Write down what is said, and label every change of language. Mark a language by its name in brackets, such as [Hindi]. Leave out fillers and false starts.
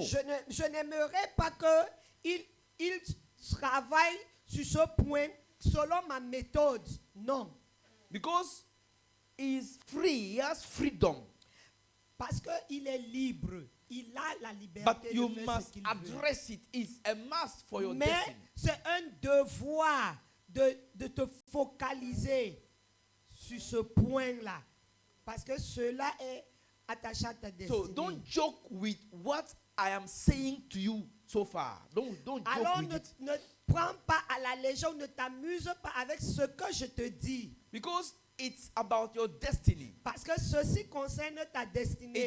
[French] je n'aimerais pas qu'il travaille sur ce point selon ma méthode. Non. [English] Because he is free, he has freedom. [French] Parce qu'il est libre. Il a la liberté [English] But [French] de [English] you [French] faire ce [English] must [French] qu'il veut. [English] address it. It's a must for your [French] Mais [English] destiny. [French] c'est un devoir de te focaliser sur ce point-là. Parce que cela est attaché à ta destinée. [English] So don't joke with what I am saying to you so far. Don't joke [French] Alors [English] with it. [French] ne prends pas à la légère, ne t'amuse pas avec ce que je te dis. [English] Because it's about your destiny. [French] Parce que ceci concerne ta destinée.